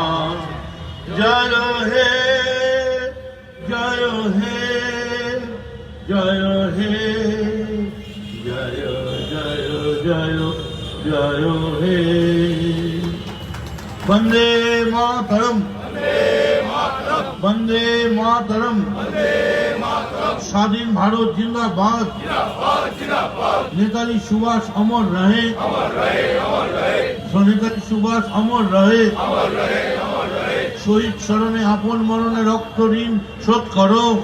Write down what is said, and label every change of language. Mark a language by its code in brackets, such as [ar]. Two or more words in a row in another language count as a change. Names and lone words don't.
[hi] जय हे जय हे जय हे जय जय जय जय हे। वंदे मातरम वंदे मातरम। [bn] স্বাধীন ভারত জিন্দাবাদ। নেতাজি সুভাষ অমর রহে। নেতাজি সুভাষ অমর রহে। শহীদ স্মরণে আপন মরণে রক্ত ঋণ শোধ করো।